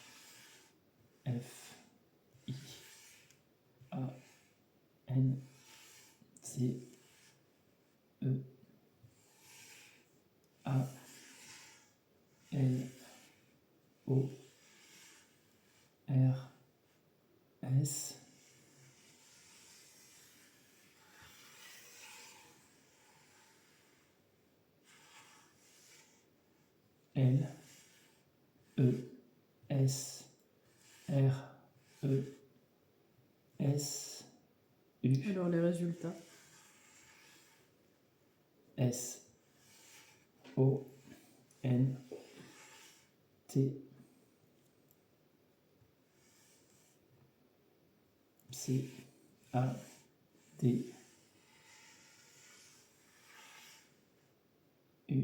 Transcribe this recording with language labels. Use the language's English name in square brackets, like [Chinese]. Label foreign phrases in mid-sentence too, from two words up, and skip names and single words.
[French] F, I, A, N, C, E, A, L, O, R, S, L, E, S, R, E, S, U, Alors, les résultats. S, O, N, T, C, A, D, U.